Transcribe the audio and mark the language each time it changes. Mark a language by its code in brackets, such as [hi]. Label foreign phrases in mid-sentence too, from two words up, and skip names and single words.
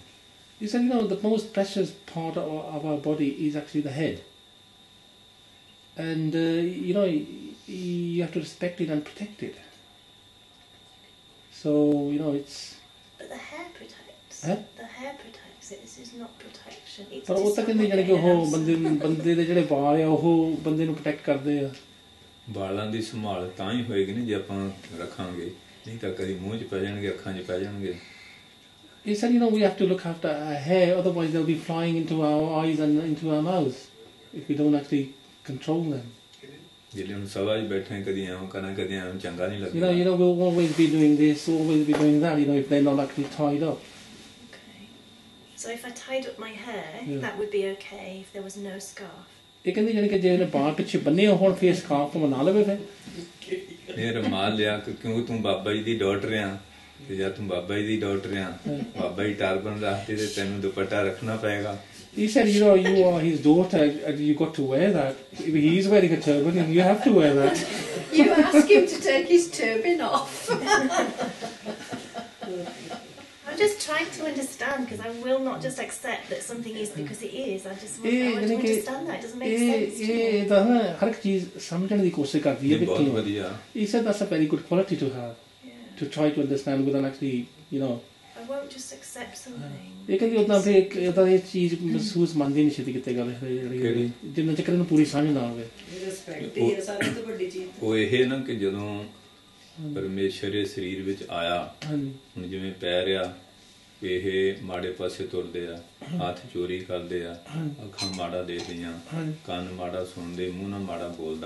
[en] You said the most precious part of our body is actually the head, and you have to respect it and protect it. So it's. But the hair protects. The hair protects it. This is not protection. It's. [pa] ਪਰ ਉਹ ਤਾਂ ਕਹਿੰਦੇ ਜਾਣੀ ਕਿ ਉਹ ਬੰਦੇ ਦੇ ਜਿਹੜੇ ਵਾਲ ਆ ਉਹ ਬੰਦੇ ਨੂੰ ਪ੍ਰੋਟੈਕਟ ਕਰਦੇ ਆ ਵਾਲਾਂ ਦੀ ਸੰਭਾਲ ਤਾਂ ਹੀ ਹੋਏਗੀ ਨਾ ਜੇ ਆਪਾਂ ਰੱਖਾਂਗੇ ਨਹੀਂ ਤਾਂ ਕਦੀ ਮੂੰਹ 'ਚ ਪੈ ਜਾਣਗੇ ਅੱਖਾਂ 'ਚ ਪੈ ਜਾਣਗੇ [en] He said we have to look after our hair, otherwise they'll be flying into our eyes and into our mouths if we don't actually control them. [pa] ਜਿਹੜੇ ਹੁਣ ਸਭਾ 'ਚ ਬੈਠੇ ਕਦੀ ਐਵੇਂ ਕਰਨਾ ਕਦੀ ਐਵੇਂ ਚੰਗਾ ਨਹੀਂ ਲੱਗਦਾ [en] we'll always be doing this, always be doing that, if they're not actually tied up. Okay. So if I tied up my hair, that would be okay if there was no scarf. [pa] ਇਹ ਕਹਿੰਦੇ ਜਾਨੀ ਕਿ ਜੇ ਇਹਨੇ ਬਾਹਾਂ ਪਿੱਛੇ ਬੰਨੇ ਹੋਣ ਫਿਰ ਸਕਾਰਫ ਬਣਾ ਲਵੇ ਫਿਰ ਇਹ ਰੁਮਾਲ ਲਿਆ ਕਿਉਂ ਤੂੰ ਬਾਬਾ ਜੀ ਦੀ ਡਾਟਰ ਆ ਤੇ ਜਦ ਤੂੰ ਬਾਬਾ ਜੀ ਦੀ ਡਾਟਰ ਆ ਬਾਬਾ ਜੀ ਟਰਬਨ ਰੱਖਦੇ ਤੇ ਤੈਨੂੰ ਦੁਪੱਟਾ ਰੱਖਣਾ ਪਏਗਾ [en] He said you are his daughter and you got to wear that. If he's wearing a turban and you have to wear that. You ask him to take his turban off. I'm just trying to understand because I will not just accept that something is because it is. I want to understand that. It doesn't make sense to me. [pa] ਇਹ ਤਾਂ ਹਰ ਇੱਕ ਚੀਜ਼ ਸਮਝਣ ਦੀ ਕੋਸ਼ਿਸ਼ ਕਰਦੀ ਹੈ ਬਹੁਤ ਵਧੀਆ [en] He said that's a very good quality to have. To try to understand without actually I won't just accept something. [pa] ਇਹ ਕਹਿੰਦੀ ਉਦਾਂ ਫਿਰ ਇਹ ਚੀਜ਼ ਮਹਿਸੂਸ ਮੰਨਦੀ ਨਹੀਂ ਛੇਤੀ ਕਿਤੇ ਗੱਲ ਜਿੰਨਾ ਚੱਕਰ ਇਹਨੂੰ ਪੂਰੀ ਸਮਝ ਨਾ ਆਵੇ ਸ਼ਕਤੀ ਹੈ ਸਾਰਿਆਂ ਤੋਂ ਵੱਡੀ ਚੀਜ਼। ਉਹ ਇਹ ਨਾ ਕਿ ਜਦੋਂ ਪਰਮੇਸ਼ਰ ਇਹ ਸਰੀਰ ਵਿੱਚ ਆਇਆ, ਹੁਣ ਜਿਵੇਂ ਪੈਰ ਆ ਇਹ ਮਾੜੇ ਪਾਸੇ ਤੁਰਦੇ ਆ, ਹੱਥ ਚੋਰੀ ਕਰਦੇ ਆ, ਅੱਖਾਂ ਮਾੜਾ ਦੇਖਦੀਆਂ, ਕੰਨ ਮਾੜਾ ਸੁਣਦੇ, ਮੂੰਹ ਨਾਲ ਮਾੜਾ ਬੋਲਦਾ।